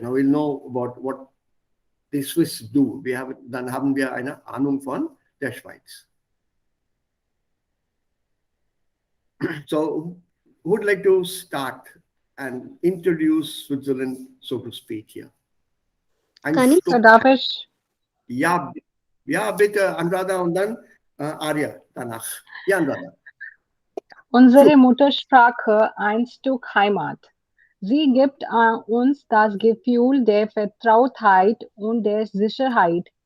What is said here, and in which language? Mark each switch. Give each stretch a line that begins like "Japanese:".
English: Now we'll know about what the Swiss do.
German: Dann haben wir eine Ahnung von der Schweiz.
English: So, who would like to start and introduce Switzerland, so to speak, here?
German: Darf ich? Ja, bitte, Anuradha und dann Arya danach. Ja, Anuradha. Unsere Muttersprache ein Stück Heimat. Sie gibt uns das Gefühl der Vertrautheit und der Sicherheit.